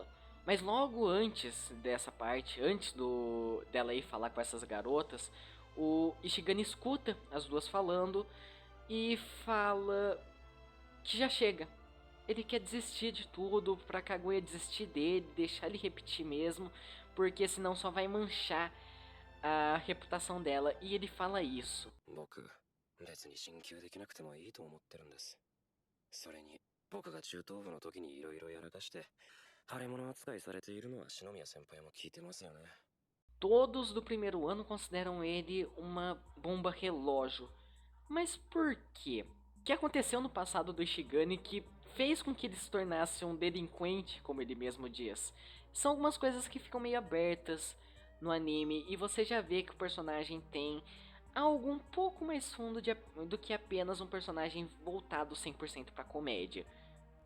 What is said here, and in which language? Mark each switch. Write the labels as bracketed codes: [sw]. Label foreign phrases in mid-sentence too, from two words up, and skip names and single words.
[pt] Mas logo antes dessa parte, antes dela ir falar com essas garotas, o Ishigami escuta as duas falando e fala que já chega. Ele quer desistir de tudo, pra Kaguya desistir dele, deixar ele repetir mesmo, porque senão só vai manchar a reputação dela, e ele fala isso. [ja] 僕、別に進級できなくてもいいと思ってるんです。それに、僕が中等部の時にいろいろやらかして、腫れ物扱いされているのは篠宮先輩も聞いてますよね。 [pt] Todos do primeiro ano consideram ele uma bomba relógio. Mas por quê? O que aconteceu no passado do Ishigami que fez com que ele se tornasse um delinquente, como ele mesmo diz? São algumas coisas que ficam meio abertas no anime, e você já vê que o personagem tem algo um pouco mais fundo do que apenas um personagem voltado 100% para comédia.